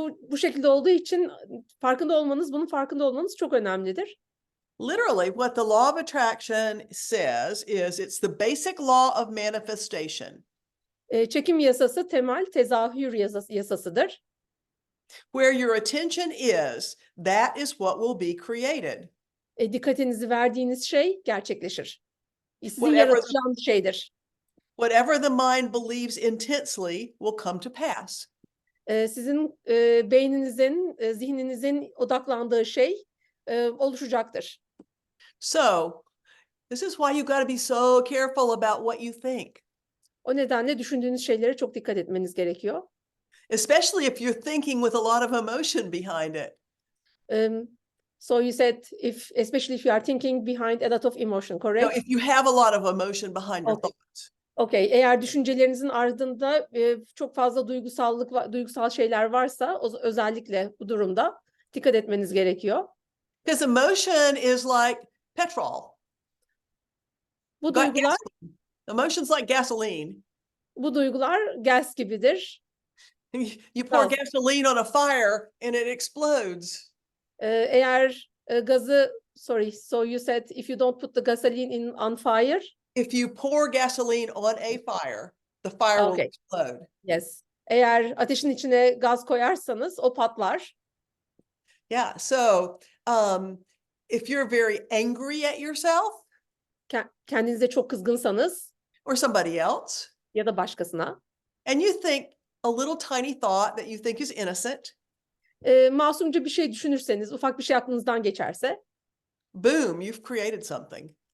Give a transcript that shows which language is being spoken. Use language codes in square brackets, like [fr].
[tr] Bu şekilde olduğu için bunun farkında olmanız çok önemlidir. [en] Literally, what the law of attraction says is it's the basic law of manifestation. [tr] Çekim yasası temel tezahür yasasıdır. [en] Where your attention is, that is what will be created. [tr] Dikkatinizi verdiğiniz şey gerçekleşir. Sizin [en] Whatever [tr] yaratacağınız şeydir. [en] Whatever the mind believes intensely will come to pass. [tr] Sizin beyninizin, zihninizin odaklandığı şey oluşacaktır. [en] So, this is why you got to be so careful about what you think. [tr] O nedenle düşündüğünüz şeylere çok dikkat etmeniz gerekiyor. [en] Especially if you're thinking with a lot of emotion behind it. So you said especially if you are thinking behind a lot of emotion, correct? No, if you have a lot of emotion behind your thoughts. Okay. [tr] Eğer düşüncelerinizin ardında çok fazla duygusal şeyler varsa özellikle bu durumda dikkat etmeniz gerekiyor. [en] Because emotion is like petrol. [tr] Bu duygular [en] Emotion's like gasoline. [tr] Bu duygular gaz gibidir. [en] You pour gasoline on a fire and it explodes. Eğer so you said if you don't put the gasoline on fire. If you pour gasoline on a fire, the fire will explode. Yes. [tr] Eğer ateşin içine gaz koyarsanız o patlar. [en] Yeah. So, if you're very angry at yourself, [tr] kendinize çok kızgınsanız, [en] or somebody else, [tr] ya da başkasına, [en] and you think a little tiny thought that you think is innocent, [tr] masumca bir şey düşünürseniz, ufak bir şey aklınızdan geçerse, [en] boom, you've created something.